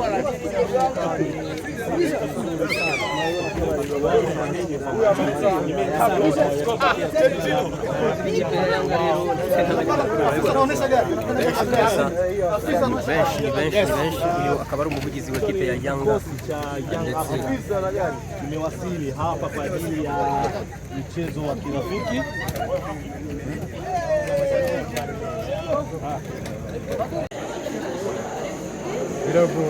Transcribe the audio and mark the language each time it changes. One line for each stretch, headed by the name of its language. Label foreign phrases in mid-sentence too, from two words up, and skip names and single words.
Kinyarwanda: Uyu akaba ari umuvugizi wa ekipe ya Yanga ndetse
Swahili: tumewasili hapa kwa ajili ya mchezo wa kirafiki.
Kinyarwanda: Biravuye.